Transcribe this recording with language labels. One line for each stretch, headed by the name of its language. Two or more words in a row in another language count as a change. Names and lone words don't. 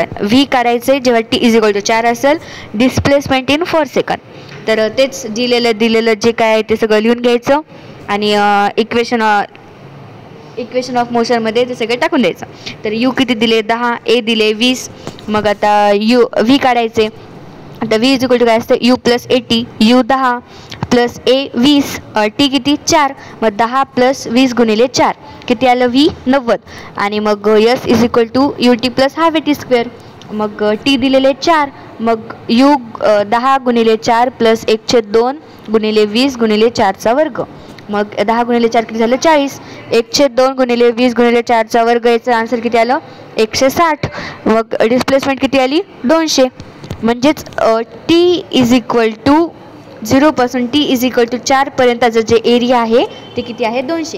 Marathi: v काढायचे जेव्हा t=4 असेल
English: displacement in 4 second.
Marathi: तर तेच दिलेलं जे काय आहे ते सगळं लिहून घ्यायचं आणि
English: equation of motionमध्ये
Marathi: ते सगळं टाकून द्यायचं. तर u किती दिले 10 a दिले 20 मग आता v काढायचे. आता v काय असते u + at u 10 + a 20 t किती 4 मग 10 + 20 गुणिले 4 किती आलं v 90 आणि मग s ut + ½ at². मग टी दिलेले 4, मग यू 10 गुणिले 4 प्लस 1/2 गुणिले 20 गुणिले 4चा वर्ग. मग 10 गुणिले 4 किती झालं 40. 1/2 गुणिले 20 गुणिले 4चा वर्ग, याचं आन्सर किती आलं 160. मग डिस्प्लेसमेंट किती आली 200. म्हणजेच
English: t is equal to 0
Marathi: पासून
English: t is equal to 4
Marathi: पर्यंतचं जे एरिया आहे ते किती आहे 200.